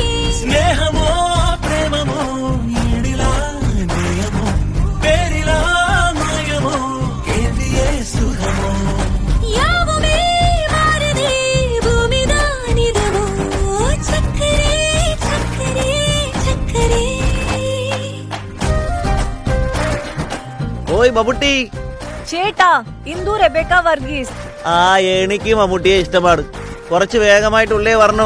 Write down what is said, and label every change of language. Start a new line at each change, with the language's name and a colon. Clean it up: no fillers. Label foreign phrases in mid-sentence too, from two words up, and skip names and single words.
Telugu: స్నేహమో ప్రేమమో ఈడిలా నేయమో పేరిలా మాయమో ఏదియే సుఖమో
Tamil: யாவுமே மாறுதே பூமிதானிதமோ சக்கரே சக்கரே சக்கரே
Malayalam: ഓയ് മമ്മൂട്ടി, ചേട്ടാ ഇന്ദു റെബേക്ക വർഗീസ്. ആ എനിക്ക് മമ്മൂട്ടിയെ ഇഷ്ടമാണ്. കുറച്ച് വേഗമായിട്ടുള്ളേ വരണം.